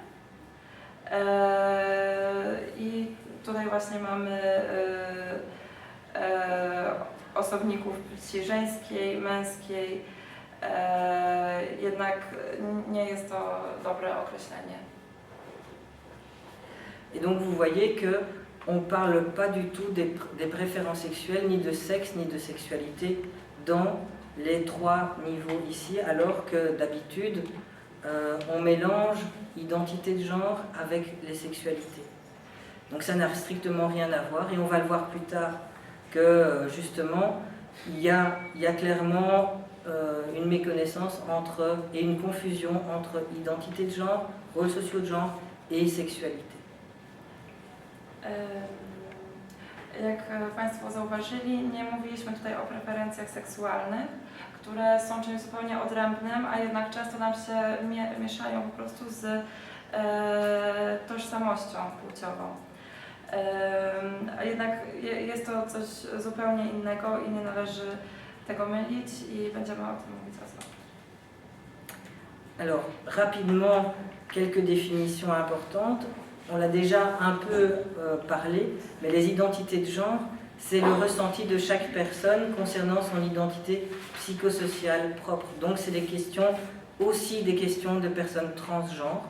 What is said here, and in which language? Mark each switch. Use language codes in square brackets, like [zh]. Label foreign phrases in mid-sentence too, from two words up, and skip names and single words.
[pl] I tutaj właśnie mamy osobników płci żeńskiej, męskiej, jednak nie jest to dobre określenie. [fr] Et donc vous voyez que on ne parle pas du tout des préférences sexuelles, ni de sexe, ni de sexualité dans les trois niveaux ici, alors que d'habitude, on mélange identité de genre avec les sexualités. Donc ça n'a strictement rien à voir, et on va le voir plus tard que justement, il y a clairement une méconnaissance et une confusion entre identité de genre, rôles sociaux de genre et sexualité. [pl] Jak Państwo zauważyli, nie mówiliśmy tutaj o preferencjach seksualnych, które są czymś zupełnie odrębnym, a jednak często nam się mieszają po prostu z tożsamością płciową. A jednak jest to coś zupełnie innego i nie należy tego mylić i będziemy o tym mówić osobno. [fr] Alors, rapidement, quelques définitions importantes. On l'a déjà un peu parlé, mais les identités de genre, c'est le ressenti de chaque personne concernant son identité psychosociale propre. Donc c'est des questions, aussi des questions de personnes transgenres.